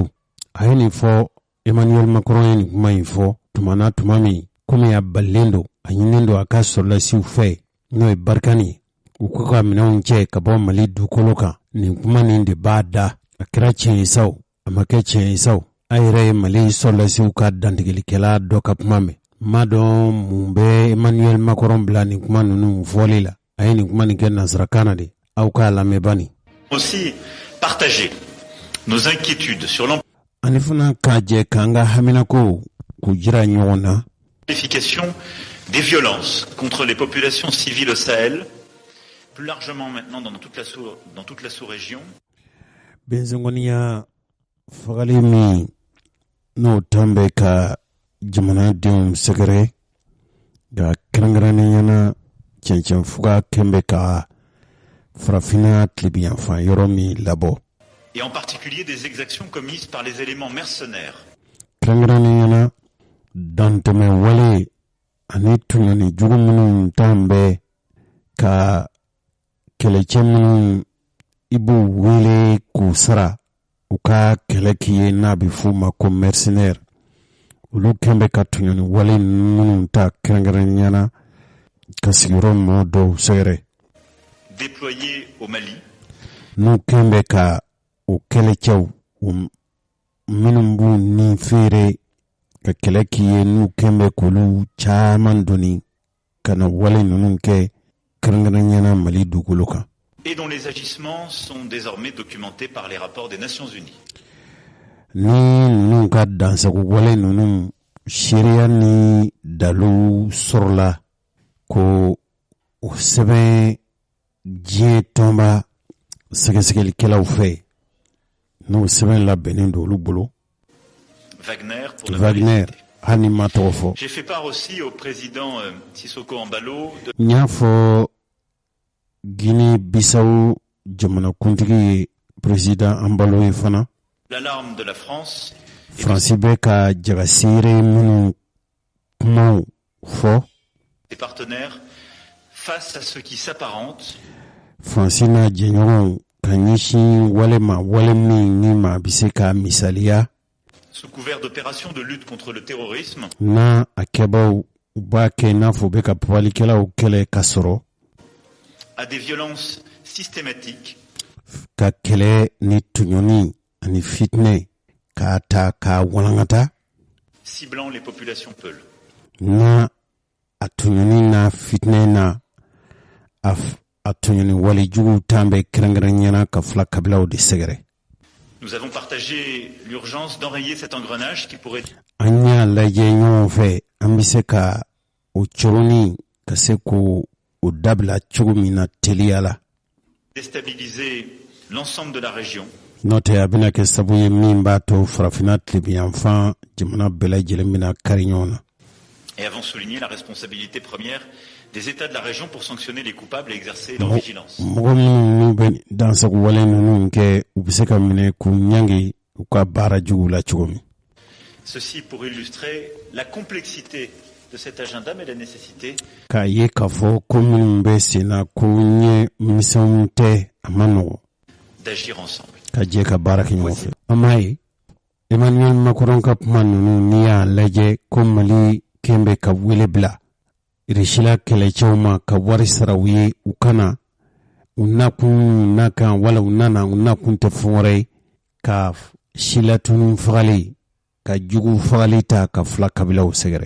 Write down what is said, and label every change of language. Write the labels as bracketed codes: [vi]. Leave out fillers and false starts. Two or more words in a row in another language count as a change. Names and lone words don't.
[bm] a ye nin fɔ Emmanuel Macron ye nin kuma in fɔ tuma min komi a balilen don a ɲininen don a ka soldasiw fɛ n'o ye Barkani u ko ka minɛnw cɛ ka bɔ Mali dugukolo kan nin kuma nin de b'a da a kɛra tiɲɛ ye saw a ma kɛ tiɲɛ ye saw a yɛrɛ ye Mali soldasiw ka dantigilikɛla dɔ ka kuma mɛn m'a dɔn mun bɛ Emmanuel Macron bila nin kuma ninnu fɔli la a ye nin kuma nin kɛ nansarakan na de aw k'a lamɛn bani. [fr] Aussi partager nos inquiétudes sur [bm] ani fana k'a jɛ k'an ka haminako k'u jira ɲɔgɔn na. [fr] L'amplification des violences contre les populations civiles au Sahel, plus largement maintenant dans toute la sous-région. [bm] Benzengoniya fagali min n'o tan bɛ ka jamanadenw sɛgɛrɛ nka kɛrɛnkɛrɛnnenya cɛncɛn fuga kɛn bɛ ka farafina tilebiyanfan yɔrɔ min labɔ. [fr] Et en particulier des exactions commises par les éléments mercenaires. [bm] Kɛrɛnkɛrɛnnenya dantɛmɛ wale ani tuɲani jugu minnu tan bɛ ka kɛlɛcɛ minnu i b'u wele k'u sara u ka kɛlɛ k'i ye n'a bɛ f'u ma ko mercenaire olu kɛn bɛ ka tuɲani wale minnu ta kɛrɛnkɛrɛnnenya ka sigiyɔrɔ mɔɔ dɔw sɛgɛrɛ. [fr] Déployés au Mali. [bm] N'u kɛn bɛ ka o kɛlɛcɛw minnu b'u ni feere ka kɛlɛ k'i ye n'u kɛn bɛ k'olu caman donni ka na wale ninnu kɛ kɛrɛnkɛrɛnnenya Mali dugukolo kan. [fr] Et dont les agissements sont désormais documentés par les rapports des Nations Unies. [bm] Ni ninnu ka dansago wale ninnu seereya ni dalu sɔrɔla ko o sɛbɛn diɲɛ tɔnba sɛgɛsɛgɛlikɛlaw fɛ n'o sɛbɛn labɛnnen don olu bolo. Wagner hali ma tɔgɔ fɔ. [fr] J'ai fait part aussi au président Sissoko Embalo. [bm] N y'a fɔ Guinée Bissau jamanakuntigi ye président Embalo ye fana. [fr] L'alarme de la France. [bm] Faransi bɛ ka jagaseere minnu kumaw fɔ. [fr] Des partenaires face à ce qui s'apparente. [bm] Faransi n'a jɛɲɔgɔnw ka ɲɛsin wale ma wale min ni ma bɛ se ka misaliya. [fr] Sous couvert d'opérations de lutte contre le terrorisme. [bm] Na a kɛbaw u b'a kɛ n'a fɔ u bɛ ka pabalikɛlaw kɛlɛ ka sɔrɔ. [fr] À des violences systématiques. [bm] Ka kɛlɛ ni tuɲɔni ani fitinɛ k'a ta k'a walankata. [fr] Ciblant les populations peules. [bm] Na a tuɲɔni na fitinɛ na a tuɲɔni walejugu tan bɛ kɛrɛnkɛrɛnnenya ka fila kabilaw de sɛgɛrɛ. [fr] Nous avons partagé l'urgence d'enrayer cet engrenage qui pourrait. [bm] An y'a lajɛ ɲɔgɔn fɛ an bɛ se ka o coroni ka se k'o dabila cogo min na teliya la. [fr] Déstabiliser l'ensemble de la région. [bm] n'o tɛ a bɛna kɛ sabu ye min b'a to farafina tilebiyanfan jamana bɛɛ lajɛlen bɛna kari ɲɔgɔn na. [fr] Et avons souligné la responsabilité première des États de la région pour sanctionner les coupables et exercer leur vigilance. [bm] Mɔgɔ minnu bɛ dansago wale ninnu kɛ u bɛ se ka minɛ k'u ɲangi u ka baara jugu la cogo min. [fr] Ceci pour illustrer la complexité de cet agenda mais la nécessité [bm] k'a ye k'a fɔ ko minnu bɛ sen na ko ɲɛ misɛnw tɛ a ma nɔgɔ [fr] d'agir ensemble. [bm] ka jɛ ka baara kɛ ɲɔgɔn fɛ. An b'a ye Emmanuel Macron ka kuma ninnu n'i y'a lajɛ ko Mali kɛn bɛ ka wele bila Irishila kɛlɛcɛw ma ka wari sara u ye u kana u nakun n'a kan wala u nana u nakun tɛ fɛn wɛrɛ ye ka silatunu fagali ka jugu fagali ta ka fila kabilaw sɛgɛrɛ.